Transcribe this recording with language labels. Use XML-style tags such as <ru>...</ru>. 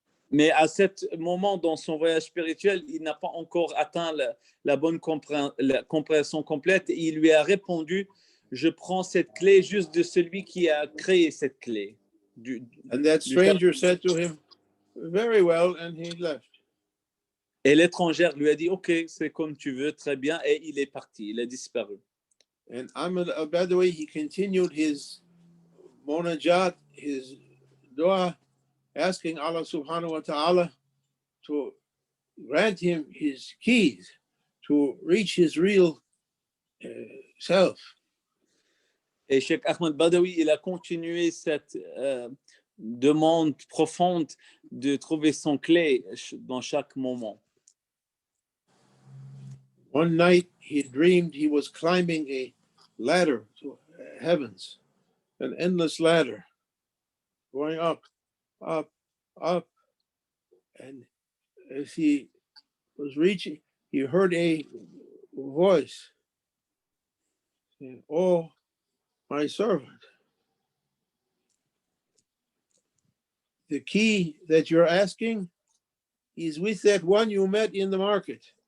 <fr>Mais à ce moment dans son voyage spirituel, il n'a pas encore atteint la bonne compréhension complète. Et il lui a répondu, je prends cette clé juste de celui qui a créé cette clé.</fr> <en>And that stranger said to him, very well, and he left.</en> <fr>Et l'étrangère lui a dit, ok, c'est comme tu veux, très bien, et il est parti, il a disparu.</fr> <en>And Ahmad al-Badawi, he continued his munajat, his dua, asking Allah subhanahu wa ta'ala to grant him his keys to reach his real self.</en> <fr>Et Cheikh Ahmed Badawi, il a continué cette demande profonde de trouver son clé dans chaque moment.</fr> <en>One night he dreamed he was climbing a ladder to heavens, an endless ladder, going up, up, up. And as he was reaching, he heard a voice saying, oh, my servant, the key that you're asking is with that one you met in the market.</en>